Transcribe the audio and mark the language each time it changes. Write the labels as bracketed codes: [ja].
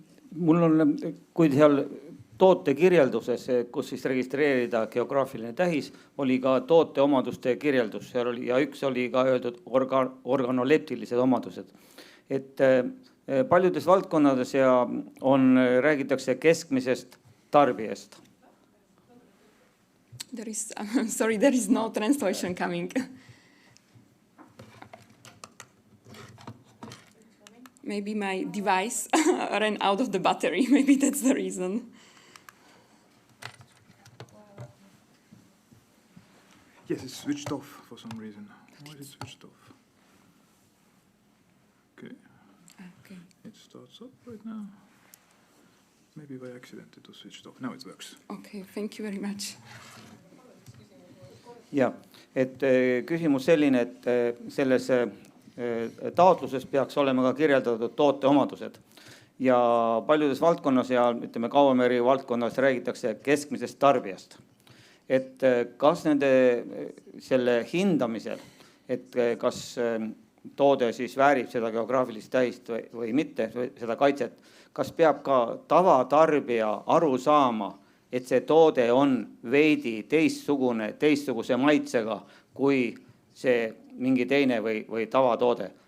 [et] Mul on, kui seal toote kirjelduses, kus siis registreerida geograafiline tähis, oli ka toote omaduste kirjeldus. Seal oli, ja üks oli ka öeldud organoleptilised omadused. Et paljudes valdkonnades ja räägitakse keskmisest tarbijast. [en] There is no translation coming. Maybe my device ran out of the battery. Maybe that's the reason. Yes, it's switched off for some reason. Why is it switched off? Okay. It starts up right now. Maybe by accident it was switched off. Now it works. Okay, thank you very much. [et] Ja, et küsimus selline, et selles taotluses peaks olema ka kirjeldatud toote omadused. Ja paljudes valdkonnas ja ütleme kaubameri valdkonnas räägitakse keskmisest tarbijast. Et kas nende selle hindamisel, et kas toode siis väärib seda geograafilist tähist või mitte, seda kaitset, kas peab ka tavatarbija aru saama, et see toode on veidi teistsuguse maitsega kui see mingi teine või tavatoode.